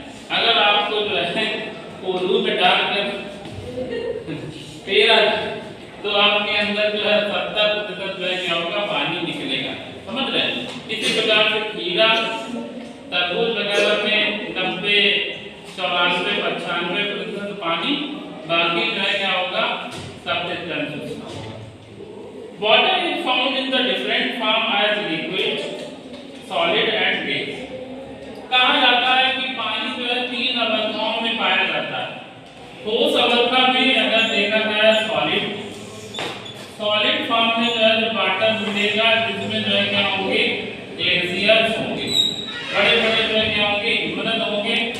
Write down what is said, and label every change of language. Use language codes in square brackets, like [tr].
[hi] अगर आपको जो है कोल्हू में डालकर पेरा तो आपके अंदर जो है 70% जो है क्या होगा, पानी निकलेगा। समझ रहे हैं? इसी प्रकार से खीरा, तरबूज वगैरह में 90, 94, 95% पानी, बाकी जो है क्या होगा, substance. [en] Water is found in the different form as liquid, solid and gas. [hi] कहा जाता है कि पानी जो है 3 अवस्थाओं में पाया जाता है। ठोस अवस्था में अगर देखा जाए सॉलिड फॉर्म में जो है वाटर मिलेगा, जिसमें जो है क्या होंगे, ग्लेशियर्स होंगे, बड़े बड़े जो है क्या होंगे, हिमनद होंगे।